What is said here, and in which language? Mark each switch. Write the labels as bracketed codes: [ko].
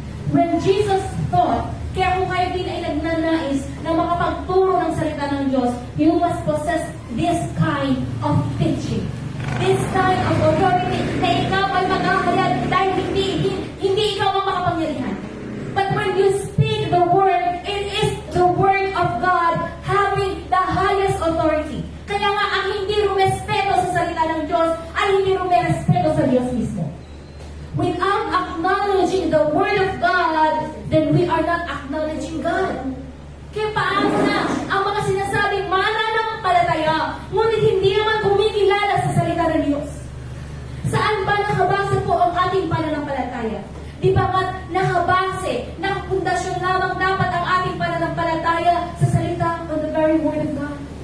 [en] When Jesus thought, [tl] kaya kung kayo din ay nagnanais na makapagturo ng salita ng Diyos, [en] you must possess this kind of teaching. This kind of authority [tl] na ikaw ay maghahayag dahil hindi ikaw ang makapangyarihan. [en] But when you speak the word, it is the word of God having the highest authority. [tl] Kaya nga ang hindi rumespeto sa salita ng Diyos ay hindi rumespeto sa Diyos mismo. [en] Without acknowledging the Word of God, then we are not acknowledging God. [tl] Kaya paano na ang mga sinasabing mananampalataya, ngunit hindi naman kumikilala sa salita ng Diyos? Saan ba nakabase po ang ating pananampalataya? Di ba nga nakabase, nakapundasyon lamang dapat ang ating pananampalataya sa salita [en] of the very Word of God?